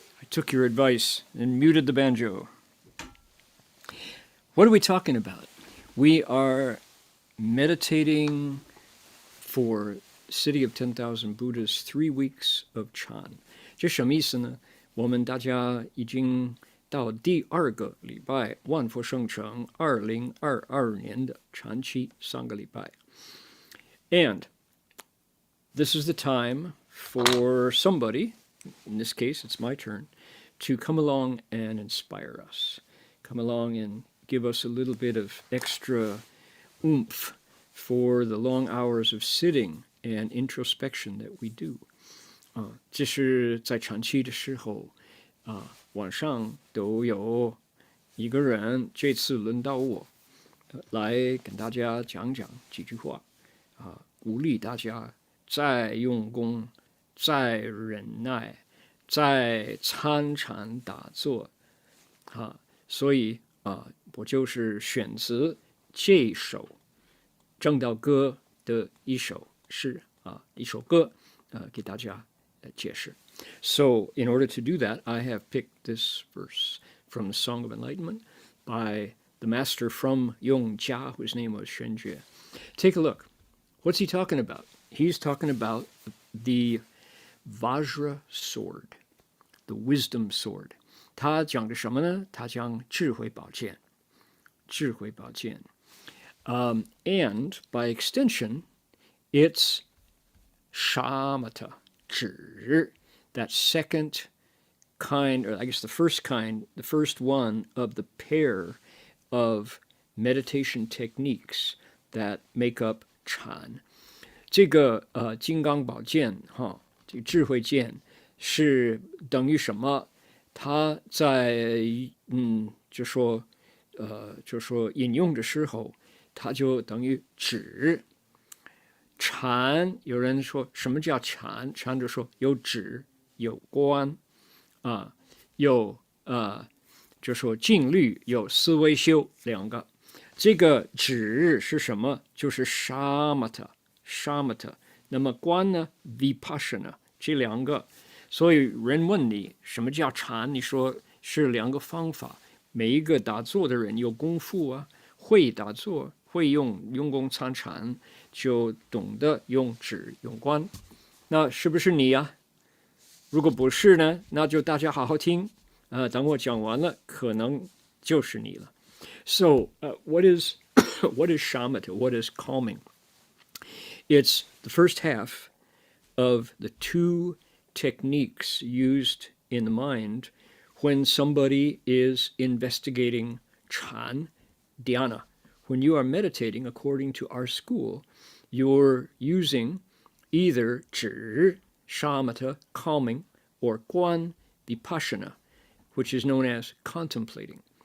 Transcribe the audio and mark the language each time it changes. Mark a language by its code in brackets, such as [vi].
[en] Took your advice and muted the banjo. What are we talking about? We are meditating for City of 10,000 Buddhas 3 weeks of Chan. [zh] 这什么意思呢？我们大家已经到第2个礼拜，万佛圣城2022年的禅期3个礼拜。 [en] And this is the time for somebody, in this case it's my turn, to come along and inspire us. Come along and give us a little bit of extra oomph for the long hours of sitting and introspection that we do. [zh] 这是在禅期的时候，晚上都有一个人，这次轮到我，来跟大家讲讲几句话，鼓励大家再用功，再忍耐，再参禅打坐，所以我就是选择这首正道歌的一首诗一首歌给大家解释。 [en] So in order to do that, I have picked this verse from the Song of Enlightenment by the master from Yongjia, whose name was Yongjia. Take a look. What's he talking about? He's talking about the Vajra sword, the wisdom sword. [zh] 他讲的什么呢？他讲智慧宝剑，智慧宝剑。 [en] And by extension, it's shamatha, 止, that second kind, or I guess the first kind, the first one of the pair of meditation techniques that make up Chan. [zh] 这个金刚宝剑这个智慧剑是等于什么？他在就说引用的时候，它就等于指。禅，有人说什么叫禅？禅就说有止有观啊，有就说静虑有思维修两个。这个止是什么？就是 shamatha。那么观呢 vipassana 这两个。所以人问你什么叫禅，你说是两个方法。每一个打坐的人有功夫啊，会打坐，会用功参禅，就懂得用止用观。那是不是你呀？如果不是呢，那就大家好好听。等我讲完了，可能就是你了。 [en] So, what is shamatha? What is calming? It's the first half of the two techniques used in the mind when somebody is investigating Chan, dhyana. When you are meditating according to our school, you're using either 止, shamatha, calming, or guan, vipassana, which is known as contemplating.